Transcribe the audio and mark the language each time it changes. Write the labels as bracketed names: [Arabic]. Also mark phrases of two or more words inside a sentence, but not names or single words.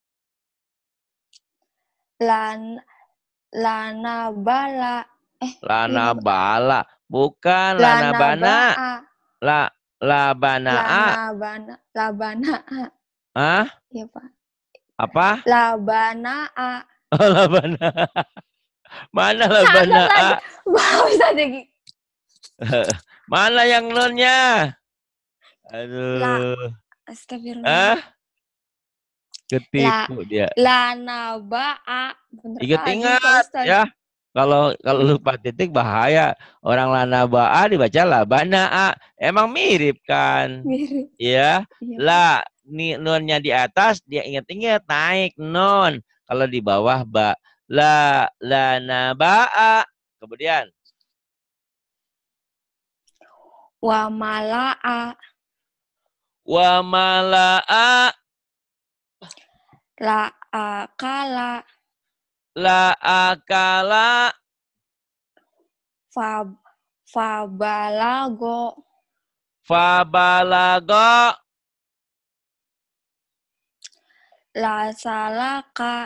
[Arabic] لنبلا. لنا بلا. Bukan La لنا بنا. naba'a. لبنأ. Labana'a. Hah? [Indonesian] Iya, Pak. Apa? [Arabic] Labana'a. [Indonesian] Oh, [Arabic] لبنا. [Indonesian] Mana la Catat lagi. [Arabic] bana'a? [Indonesian] Bisa lagi. Mana yang nonnya? Aduh. [Arabic] Astagfirullah. [Indonesian] Ketipu dia. [Arabic] لنبأ. [Indonesian] Bener lagi, Pak Ingat Ustaz. ya. Kalau lupa titik bahaya. Orang lana ba'a dibaca la bana'a. Emang mirip kan? Mirip. Ya. Iya, La nunnya di atas dia ingat-ingat naik non. Kalau di bawah ba. [Arabic] لا لنبأ. [Indonesian] Kemudian [Arabic] وملأ. وملأ. لأكل. لأكل. Fabalago. Fabalago. لسلك.